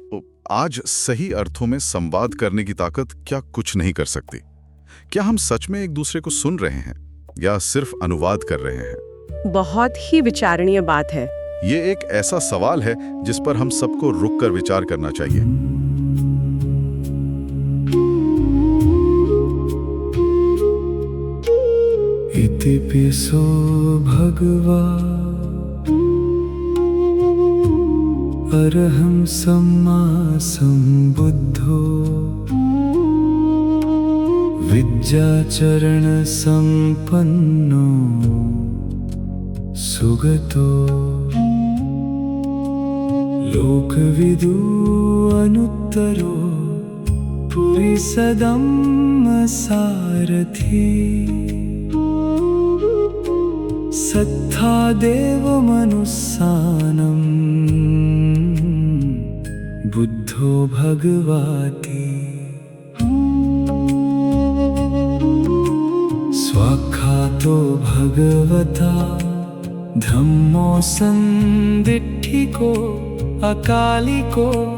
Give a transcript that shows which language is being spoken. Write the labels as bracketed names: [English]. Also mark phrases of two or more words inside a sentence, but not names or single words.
[Hindi] आज सही अर्थों में संवाद करने की ताकत क्या कुछ नहीं कर सकती? क्या हम सच में एक दूसरे को सुन रहे हैं या सिर्फ अनुवाद कर रहे हैं? बहुत ही विचारणीय बात है। ये एक ऐसा सवाल है जिस पर हम सबको रुककर विचार करना चाहिए। [Pali] इतिपिसो भगवा अरहं सम्मा सम्बुद्धो विद्याचरण संपन्नो सुगतो लोकविदु अनुत्तरो पुरीसदम्म सारथी सत्था देवमनुस्सानम् बुद्धो भगवाति स्वाख्यातो भगवता धम्मो संदिट्ठिको अकालिको